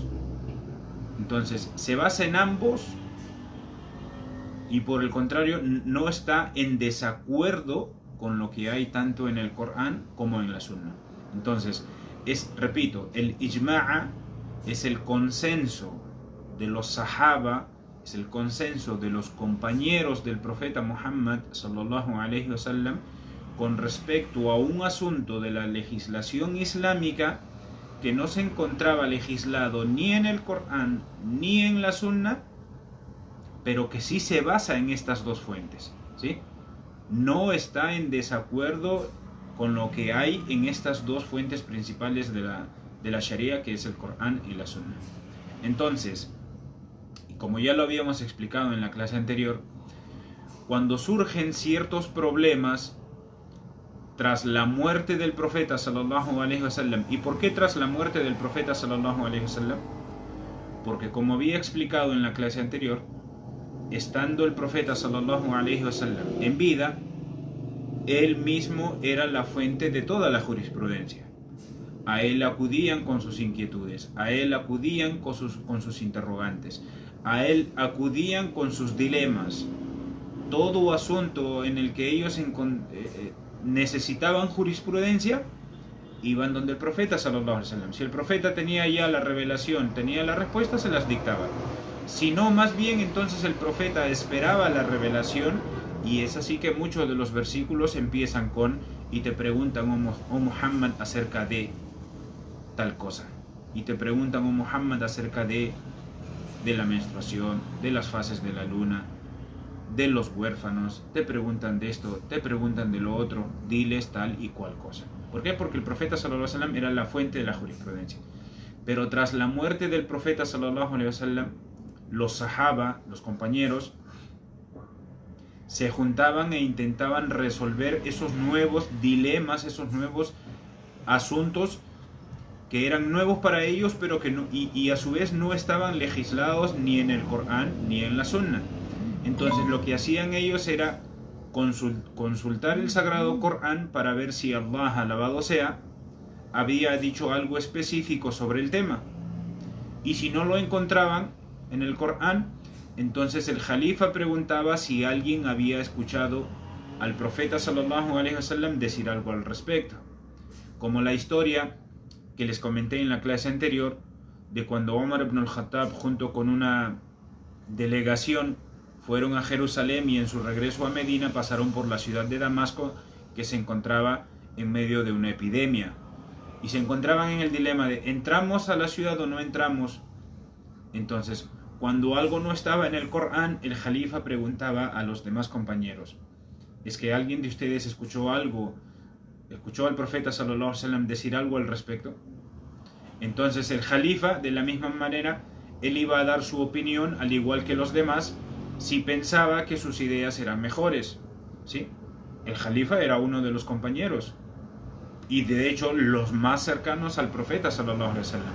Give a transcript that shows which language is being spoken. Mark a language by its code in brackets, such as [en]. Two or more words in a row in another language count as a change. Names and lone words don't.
[es] Entonces, se basa en ambos y por el contrario no está en desacuerdo con lo que hay tanto en el Corán como en la Sunna. Entonces, repito, el ijma'a es el consenso de los sahaba, es el consenso de los compañeros del profeta Muhammad [ar] صلى الله عليه وسلم [es] con respecto a un asunto de la legislación islámica que no se encontraba legislado ni en el Corán ni en la Sunna, pero que sí se basa en estas dos fuentes, ¿sí? No está en desacuerdo con lo que hay en estas dos fuentes principales de la Sharia, que es el Corán y la Sunna. Entonces, como ya lo habíamos explicado en la clase anterior, cuando surgen ciertos problemas tras la muerte del profeta [ar] صلى الله عليه وسلم, [es] ¿y por qué tras la muerte del profeta [ar] صلى الله عليه وسلم? [es] Porque, como había explicado en la clase anterior, estando el profeta [ar] صلى الله عليه وسلم [es] en vida, él mismo era la fuente de toda la jurisprudencia. A él acudían con sus inquietudes, a él acudían con sus interrogantes, a él acudían con sus dilemas. Todo asunto en el que ellos necesitaban jurisprudencia, iban donde el profeta [ar] صلى الله عليه وسلم. [es] Si el profeta tenía ya la revelación, tenía la respuesta, se las dictaba. Si no, más bien entonces el profeta esperaba la revelación, y es así que muchos de los versículos empiezan con: y te preguntan, oh Muhammad, acerca de tal cosa, y te preguntan, oh Muhammad, acerca de la menstruación, de las fases de la luna, de los huérfanos, te preguntan de esto, te preguntan de lo otro, diles tal y cual cosa. ¿Por qué? Porque el profeta [ar] صلى الله عليه وسلم [es] era la fuente de la jurisprudencia. Pero tras la muerte del profeta [ar] صلى الله عليه وسلم, [es] los sahaba, los compañeros, se juntaban e intentaban resolver esos nuevos dilemas, esos nuevos asuntos que eran nuevos para ellos, pero que no, y a su vez no estaban legislados ni en el Corán ni en la Sunna. Entonces lo que hacían ellos era consultar el sagrado Corán para ver si Allah, alabado sea, había dicho algo específico sobre el tema. Y si no lo encontraban en el Corán, entonces el Jalifa preguntaba si alguien había escuchado al profeta [ar] صلى الله عليه وسلم [es] decir algo al respecto. Como la historia que les comenté en la clase anterior, de cuando Omar ibn al-Khattab junto con una delegación fueron a Jerusalén y en su regreso a Medina pasaron por la ciudad de Damasco, que se encontraba en medio de una epidemia. Y se encontraban en el dilema de ¿entramos a la ciudad o no entramos? Entonces, cuando algo no estaba en el Corán, el Jalifa preguntaba a los demás compañeros: ¿es que alguien de ustedes escuchó algo? ¿Escuchó al profeta [ar] صلى الله عليه وسلم [es] decir algo al respecto? Entonces el Jalifa, de la misma manera, él iba a dar su opinión, al igual que los demás, si pensaba que sus ideas eran mejores. ¿Sí? El Jalifa era uno de los compañeros, y de hecho los más cercanos al profeta [ar] صلى الله عليه وسلم.